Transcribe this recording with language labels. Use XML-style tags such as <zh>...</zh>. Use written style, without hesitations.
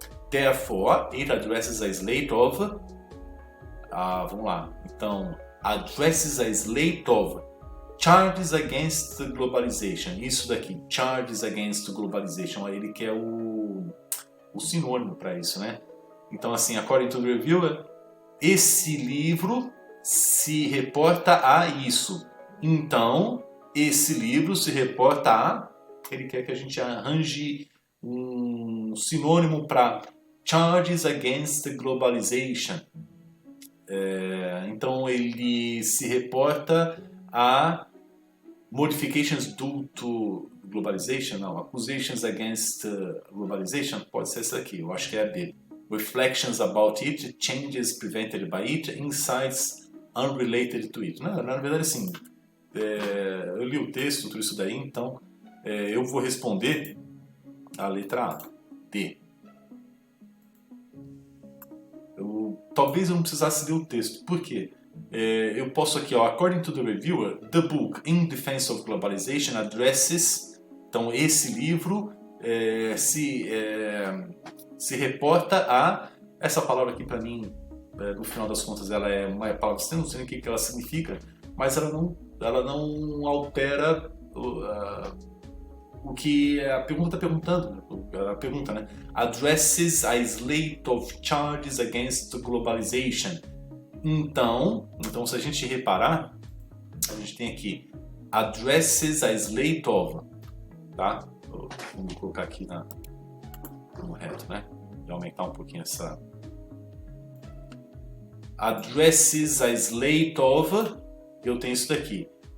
<en>Therefore, it addresses a slate of...</en> <pt>vamos lá. Então,</pt> <en>addresses a slate of charges against globalization.</en> <pt>Isso daqui,</pt> <en>charges against globalization.</en> <pt>Ele quer o sinônimo para isso, né? Então, assim,</pt> <en>according to the reviewer,</en> <pt>esse livro se reporta a isso. Então, esse livro se reporta a... Ele quer que a gente arranje um sinônimo para</pt> <en>charges against globalization.</en> <pt>Então, ele se reporta a</pt> <en>modifications due to globalization,</en> <pt>não,</pt> <en>accusations against globalization,</en> <pt>pode ser essa aqui, eu acho que é a B.</pt> <en>Reflections about it, changes prevented by it, insights unrelated to it.</en> <pt>Não, na verdade, assim, eu li o texto, tudo isso daí, então eu vou responder a letra A, D. Talvez eu não precisasse ler o texto, por quê? Eu posso aqui, ó,</pt> <en>according to the reviewer, the book In Defense of Globalization addresses,</en> <pt>então esse livro se reporta a, essa palavra aqui para mim, no final das contas, ela é uma palavra estranha, não sei nem o que ela significa, mas ela não altera o que a pergunta está perguntando, a pergunta, né?</pt> <en>Addresses a slate of charges against globalization.</en> <pt>Então, se a gente reparar, a gente tem aqui</pt> <en>addresses a slate of,</en> <pt>tá? Vamos colocar aqui no reto, né? E aumentar um pouquinho essa.</pt> <en>Addresses a slate of,</en> <pt>eu tenho isso daqui.</pt>